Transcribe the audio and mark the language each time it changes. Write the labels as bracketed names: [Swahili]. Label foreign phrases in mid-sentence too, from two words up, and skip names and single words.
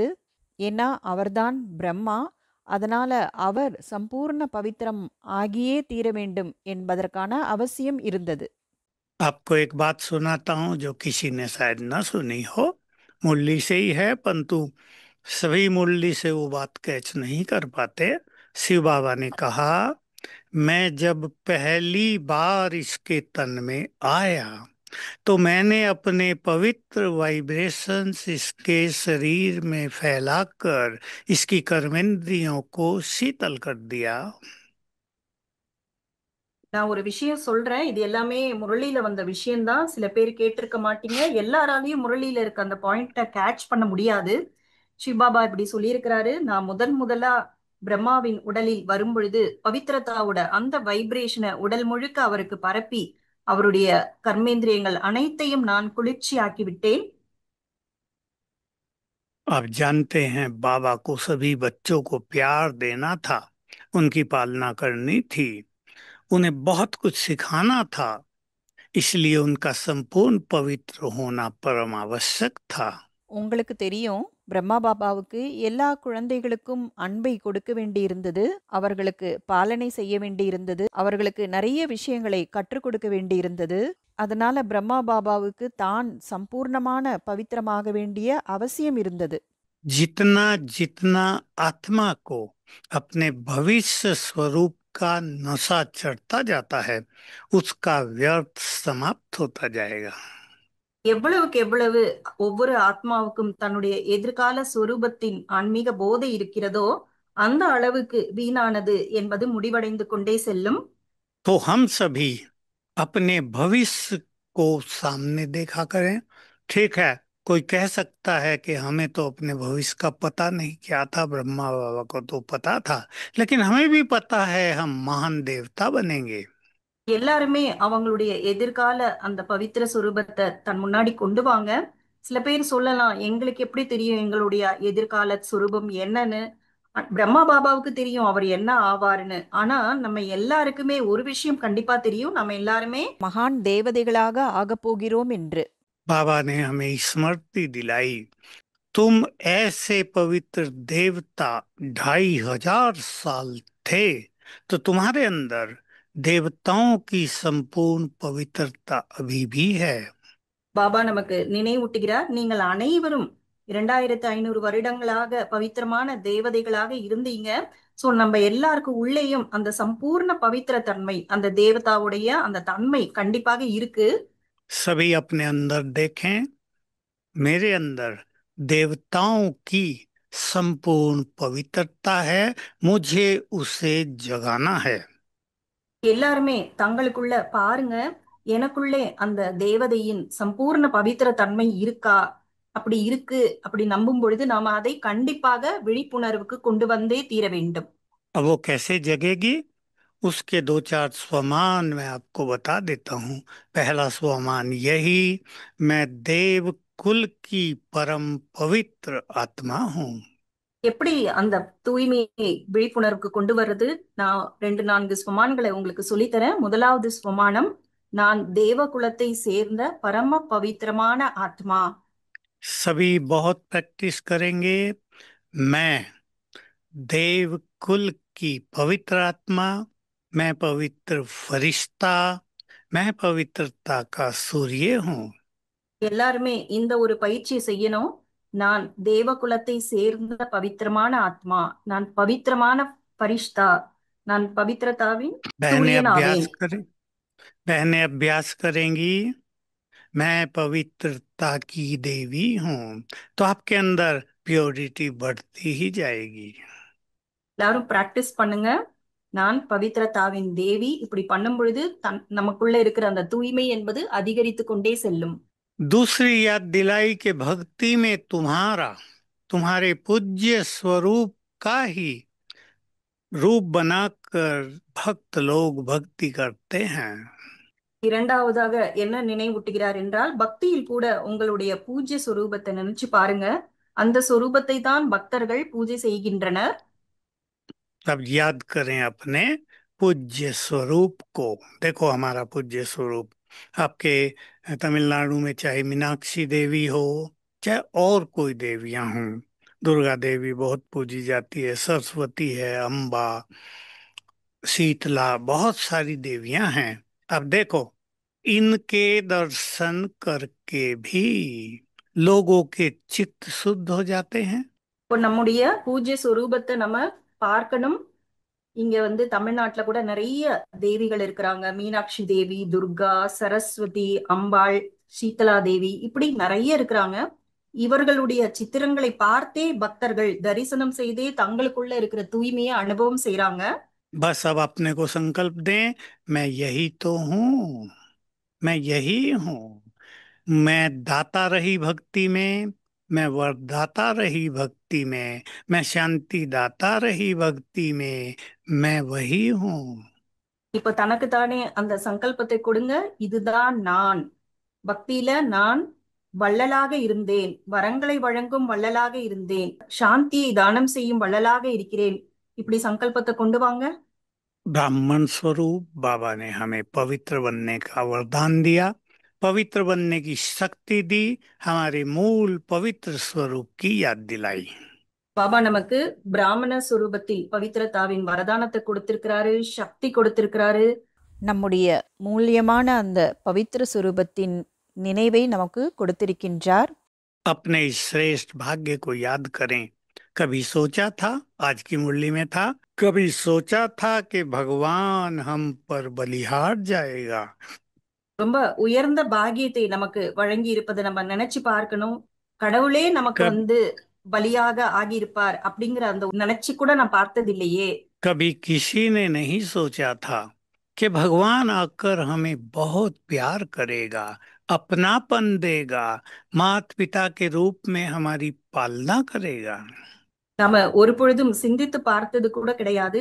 [Tamil] ஏன்னா அவர்தான் பிரம்மா. அதனால அவர் சம்பூர்ண பவித்திரம் ஆகியே தீர வேண்டும் என்பதற்கான அவசியம் இருந்தது. [Hindi] आपको एक बात सुनाता हूँ जो किसी ने शायद न सुनी हो, मुरली से ही है, परंतु सभी मुरली से वो बात कैच नहीं कर पाते। शिव बाबा ने कहा, मैं जब पहली बार इसके तन में आया तो मैंने अपने पवित्र वाइब्रेशंस इसके शरीर में फैलाकर इसकी कर्मेंद्रियों को शीतल कर दिया। [Tamil] நான் ஒரு விஷயம் சொல்றேன், இது எல்லாமே முரளியில வந்த விஷயம்தான். சில பேர் கேட்டிருக்க மாட்டீங்க, எல்லாராலையும் முரளியில இருக்க அந்த பாயிண்ட கேட்ச் பண்ண முடியாது. சிவபாபா இப்படி சொல்லியிருக்கிறாரு, நான் முதலா பிரம்மாவின் உடலில் வரும் பொழுது பவித்ரதாவோட அந்த வைப்ரேஷனை உடல் முழுக்க அவருக்கு பரப்பி அவருடைய கர்மேந்திரியங்கள் அனைத்தையும் நான் குளிர்ச்சி ஆக்கி விட்டேன். [Hindi] आप जानते हैं, बाबा को सभी बच्चों को प्यार देना था, उनकी पालना करनी थी, उन्हें बहुत कुछ सिखाना था, इसलिए उनका संपूर्ण पवित्र होना परम आवश्यक था। [Tamil] உங்களுக்கு தெரியும், பிரம்மா பாபாவுக்கு எல்லா குழந்தைகளுக்கும் அன்பை கொடுக்க வேண்டியிருந்தது, அவர்களுக்கு பாலனை செய்ய வேண்டியிருந்தது, அவர்களுக்கு நிறைய விஷயங்களை கற்றுக் கொடுக்க வேண்டியிருந்தது. அதனால பிரம்மா பாபாவுக்கு தான் சம்பூர்ணமான பவித்திரமாக வேண்டிய அவசியம் இருந்தது. [Hindi] जितना जितना आत्मा को अपने भविष्य स्वरूप का नशा चढ़ता जाता है, उसका व्यर्थ समाप्त होता जाएगा। [Tamil] எவ்வளவுக்கு எவ்வளவு ஒவ்வொரு ஆத்மாவுக்கும் தன்னுடைய எதிர்கால சொரூபத்தின் ஆன்மீக போதை இருக்கிறதோ அந்த அளவுக்கு வீணானது என்பது முடிவடைந்து கொண்டே செல்லும். [Hindi] तो हम सभी अपने भविष्य को सामने देखा करें। ठीक है, कोई कह सकता है कि हमें तो अपने भविष्य का पता नहीं, क्या था, ब्रह्मा बाबा को तो पता था, लेकिन हमें भी पता है हम महान देवता बनेंगे। [Tamil] எல்லாருமே அவங்களுடைய எதிர்கால அந்த பவித்திர சொரூபத்தை தன் முன்னாடி கொண்டு வாங்க. சில பேர் சொல்லலாம், எங்களுக்கு எப்படி தெரியும் எங்களுடைய எதிர்கால சொரூபம் என்னன்னு? பிரம்மா பாபாவுக்கு தெரியும் அவர் என்ன ஆவாருன்னு. ஆனா நம்ம எல்லாருக்குமே ஒரு விஷயம் கண்டிப்பா தெரியும், நம்ம எல்லாருமே மகான் தேவதைகளாக ஆகப் போகிறோம் என்று. [Hindi] बाबा ने हमें स्मृति दिलाई, तुम ऐसे पवित्र देवता 2500 साल थे, तो तुम्हारे अंदर देवताओं की संपूर्ण पवित्रता अभी भी है। [Tamil] பாபா நமக்கு நினைவூட்டுகிறார், நீங்கள் அனைவரும் 2500 வருடங்களாக பவித்திரமான தேவதைகளாக இருந்தீங்க. சோ நம்ம எல்லாருக்கும் உள்ளேயும் அந்த சம்பூர்ண பவித்திர தன்மை, அந்த தேவதாவுடைய அந்த தன்மை கண்டிப்பாக இருக்கு. [Hindi] सभी अपने अंदर देखें, मेरे अंदर देवताओं की संपूर्ण पवित्रता है, मुझे उसे जगाना है। [Tamil] எல்லாருமே தங்களுக்குள்ள பாருங்க, எனக்குள்ளே அந்த தேவதையின் சம்பூர்ண பவித்திர தன்மை இருக்கா? அப்படி இருக்கு, அப்படி நம்பும் பொழுது நாம அதை கண்டிப்பாக விழிப்புணர்வுக்கு கொண்டு வந்தே தீர வேண்டும். [Hindi] अब वो कैसे जगेगी, उसके दो चार स्वमान मैं आपको बता देता हूँ। पहला स्वमान यही, मैं देव कुल की परम पवित्र आत्मा हूँ। [Tamil] எப்படி அந்த தூய்மையை விழிப்புணர்வுக்கு கொண்டு வர்றது? நான் 2 4 ஸ்வமான்களை உங்களுக்கு சொல்லித்தரேன். முதலாவது ஸ்வமானம், நான் தேவ குலத்தை சேர்ந்த பரம பவித்திரமான ஆத்மா. [Hindi] सभी बहुत प्रैक्टिस करेंगे। मैं देव कुल की पवित्र आत्मा, मैं पवित्र फरिश्ता, मैं पवित्रता का सूर्य हूँ। [Tamil] எல்லாருமே இந்த ஒரு பயிற்சியை செய்யணும். நான் தேவ குலத்தை சேர்ந்த பவித்திரமான ஆத்மா, நான் பவித்திரமான பரிஷ்தா, நான் பவித்திரதாவின் [Hindi] बहनें [Tamil] சூரியன் [Hindi] अभ्यास [Tamil] ஆவேன். [Hindi] करें, बहनें अभ्यास करेंगी, मैं पवित्रता की देवी हूँ, तो आपके अंदर प्योरिटी बढ़ती ही जाएगी। [Tamil] எல்லாரும் பிராக்டிஸ் பண்ணுங்க. நான் பவித்ரதாவின் தேவி. இப்படி பண்ணும் பொழுது நமக்குள்ள இருக்கிற அந்த தூய்மை என்பது அதிகரித்து கொண்டே செல்லும். [Hindi] दूसरी याद दिलाई कि भक्ति में तुम्हारा, तुम्हारे पूज्य स्वरूप का ही रूप बनाकर भक्त लोग भक्ति करते हैं। [Tamil] இரண்டாவதாக என்ன நினைவூட்டுகிறார் என்றால், பக்தியில் கூட உங்களுடைய பூஜ்ய சொரூபத்தை நினைச்சு பாருங்க. அந்த சொரூபத்தை தான் பக்தர்கள் பூஜை செய்கின்றனர். [Hindi] अब याद करें अपने पूज्य स्वरूप को। देखो हमारा पूज्य स्वरूप आपके तमिलनाडु में चाहे मीनाक्षी देवी हो, चाहे और कोई देवियां हों, दुर्गा देवी बहुत पूजी जाती है, सरस्वती है, अम्बा, शीतला, बहुत सारी देवियां हैं। अब देखो, इनके दर्शन करके भी लोगों के चित्त शुद्ध हो जाते हैं। [Tamil] இப்போ நம்முடைய பூஜ்ய சொரூபத்தை நம்ம பார்க்கணும். இங்க தமிழ்நாட்டுல கூட நிறைய தேவிகள் இருக்கிறாங்க. மீனாட்சி தேவி, துர்கா, சரஸ்வதி, அம்பாள், சீதலா தேவி, இப்படி நிறைய இருக்கிறாங்க. இவர்களுடைய சித்திரங்களை பார்த்தே பக்தர்கள் தரிசனம் செய்தே தங்களுக்குள்ள இருக்கிற தூய்மையை அனுபவம் செய்றாங்க. [Hindi] बस अब अपने को संकल्प दें, मैं यही तो हूँ, मैं यही हूँ। मैं दाता रही भक्ति में, मैं वरदाता रही भक्ति में, मैं शांति दाता रही भक्ति में, मैं वही हूँ। [Tamil] இப்ப தனக்குத்தானே அந்த சங்கல்பத்தை கொடுங்க. இதுதான் நான். பக்தியில நான் வள்ளலாக இருந்தேன், வரங்களை வழங்கும் வள்ளலாக இருந்தேன், சாந்தியை தானம் செய்யும் வள்ளலாக இருக்கிறேன். இப்படி சங்கல்பத்தை கொண்டு வாங்க. [Hindi] ब्राह्मण स्वरूप बाबा ने हमें पवित्र बनने का वरदान दिया, पवित्र बनने की शक्ति दी, हमारे मूल पवित्र स्वरूप की याद दिलाई। [Tamil] பாபா நமக்கு பிராமண சுரூபத்தில் பவித்ரதாவின் வரதானத்தை கொடுத்திருக்கிறாரு, சக்தி கொடுத்திருக்கிறாரு. நம்முடைய மூல்யமான அந்த பவித்திர சுரூபத்தின் நினைவை நமக்கு கொடுத்திருக்கின்றார். [Hindi] अपने इस श्रेष्ठ भाग्य को याद करें। कभी सोचा था, आज की मुरली में था, कभी सोचा था कि भगवान हम पर बलिहार जाएगा। [Tamil] ரொம்ப உயர்ந்த பாக்கியத்தை நமக்கு வழங்கி இருப்பதை நம்ம நினைச்சு பார்க்கணும். கடவுளே நமக்கு [Hindi] कब [Tamil] பலியாக ஆகியிருப்பார் அப்படிங்கிற அந்த நினைச்சு கூட நான் பார்த்தது இல்லையே. [Hindi] कभी किसी ने नहीं सोचा था कि भगवान आकर हमें बहुत प्यार करेगा, अपनापन देगा, माता पिता के रूप में हमारी पालना करेगा। [Tamil] நாம ஒரு பொழுதும் சிந்தித்து பார்த்தது கூட கிடையாது.